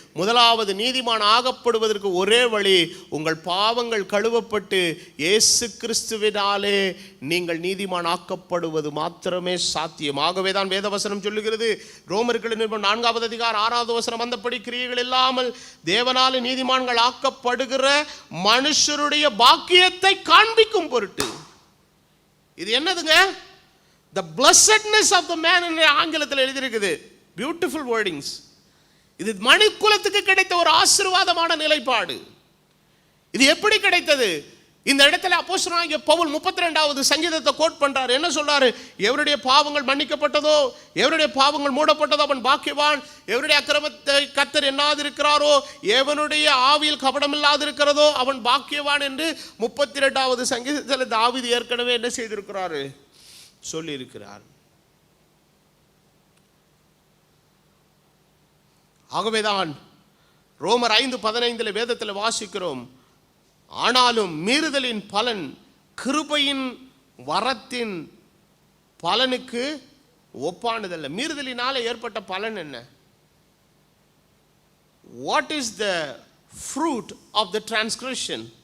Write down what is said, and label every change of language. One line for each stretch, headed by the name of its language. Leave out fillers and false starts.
Tamil: முதலாவது நீதிமான் ஆகப்படுவதற்கு ஒரே வழி, உங்கள் பாவங்கள் கழுவப்பட்டு இயேசு கிறிஸ்துவினாலே நீங்கள் நீதிமான் ஆக்கப்படுவது மாத்திரமே சாத்தியம். ஆகவே தான் வேதவசனம் சொல்லுகிறது, ரோமர்கள் 4வது அதிகாரம் 6வது வசனம், அந்தப்படி கிரியைகள் இல்லாமல் தேவனாலே நீதிமான்கள் ஆக்கப்படுகிற மனுஷருடைய பாக்கியத்தை காண்பிக்கும் பொருட்டு. இது என்னதுங்க?
English: The blessedness of the man
Tamil: என்ற ஆங்கிலத்தில் எழுதியிருக்குது.
English: Beautiful wordings.
Tamil: இது மனுக்குலத்துக்கு கிடைத்த ஒரு ஆசீர்வாதமான நிலைப்பாடு. இது எப்படி கிடைத்தது? இந்த இடத்துல அப்போஸ்தலனாகிய பவுல் 32வது சங்கீதத்தை கோட் பண்றாரு. என்ன சொல்றாரு? எவருடைய பாவங்கள் மன்னிக்கப்பட்டதோ, எவருடைய பாவங்கள் மூடப்பட்டதோ அவன் பாக்கியவான், எவருடைய அக்கிரமத்தை கர்த்தர் எண்ணாதிருக்கிறாரோ, எவனுடைய ஆவியில் கபடம் இல்லாதிருக்கிறதோ அவன் பாக்கியவான் என்று 32வது சங்கீதத்தில் தாவீது ஏற்கனவே என்ன செய்திருக்கிறாரு? சொல்லி இருக்கிறார். ஆகவேதான் ரோமர் 5:15 வேதத்தில் வாசிக்கிறோம், ஆனாலும் மீறுதலின் பலன் கிருபையின் வரத்தின் பலனுக்கு ஒப்பானதல்ல. மீறுதலினால ஏற்பட்ட பலன் என்ன?
English: What is the fruit of the transgression?